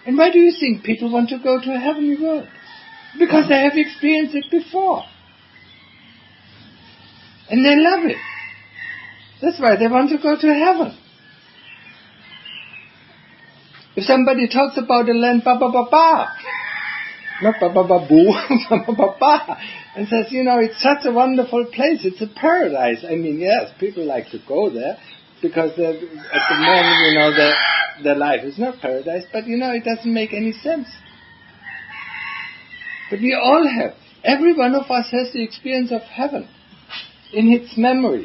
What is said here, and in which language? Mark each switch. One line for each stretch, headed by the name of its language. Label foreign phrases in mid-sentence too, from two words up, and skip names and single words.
English: And why do you think people want to go to a heavenly world? Because they have experienced it before. And they love it. That's why they want to go to heaven. If somebody talks about a land, ba-ba-ba-ba, not ba-ba-ba-boo, ba-ba-ba-ba, and says, it's such a wonderful place, it's a paradise. I mean, yes, people like to go there, because at the moment, their life is not paradise, but it doesn't make any sense. But we all have. Every one of us has the experience of heaven in its memory.